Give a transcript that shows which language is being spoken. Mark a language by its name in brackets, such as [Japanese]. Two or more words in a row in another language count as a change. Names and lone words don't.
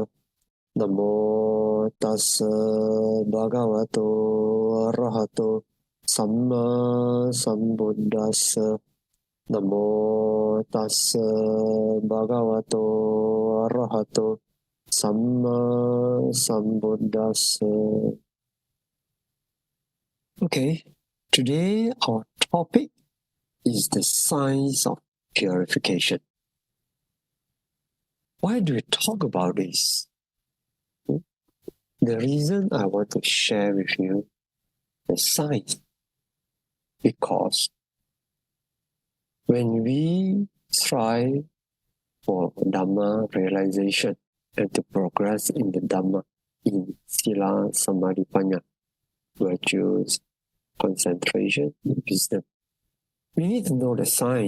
[Pali] Namo tassa bhagavato arahato samma sambuddhassa. Namo tassa bhagavato arahato samma sambuddhassa. [English] Okay, today our topic is the science of purification. Why do we talk about this? The reason I want to share with you the science, because when we strive for Dhamma realization and to progress in the Dhamma, in [Pali] Sīla, Samādhi, Paññā, [English] virtues, concentration, and wisdom, we need to know the science.